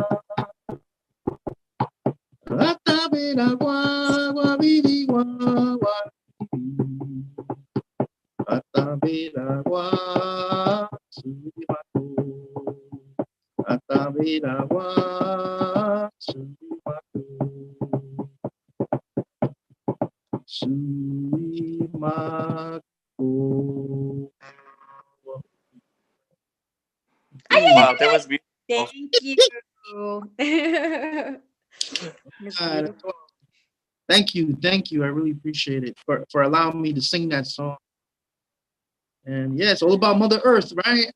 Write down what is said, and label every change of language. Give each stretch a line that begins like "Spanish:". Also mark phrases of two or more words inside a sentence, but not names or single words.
English: Atavera gua gua bibi gua Atavera gua subimaku. Atavera gua subimaku. Subimaku. Wow, that was beautiful. Thank you. Thank you. I really appreciate it for allowing me to sing that song. And yeah, it's all about Mother Earth, right?